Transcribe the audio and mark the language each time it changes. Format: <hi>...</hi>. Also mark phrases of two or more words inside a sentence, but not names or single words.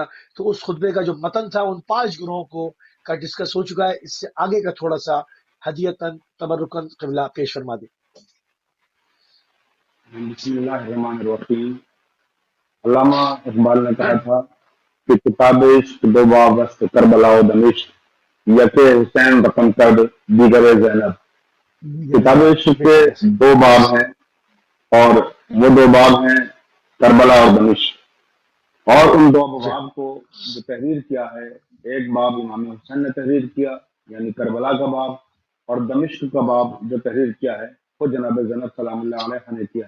<ur>تو اس خطبے کا جو متن تھا ان 5 گروہوں کو کا ڈسکس ہو چکا ہے۔ اس سے آگے کا تھوڑا سا ہدیتاً تبرکاً قبلہ پیش فرما دیں۔</ur> <ar>بسم اللہ الرحمن الرحیم۔</ar> <ur>علامہ اقبال نے کہا تھا کہ</ur> <fa>کتاب عشق دو باب است کربلا و دمشق، یک حسین رقم کرد دیگر زینب۔</fa> <ur>کتاب عشق کے 2 باب ہیں اور وہ 2 باب ہیں کربلا اور دمشق، اور ان 2 باب کو جو تحریر کیا ہے، ایک باب امام حسین نے تحریر کیا یعنی کربلا کا باب، اور دمشق کا باب جو تحریر کیا ہے وہ جناب زینب</ur> <ar>سلام اللہ علیہ</ar> <ur>نے کیا ہے۔</ur>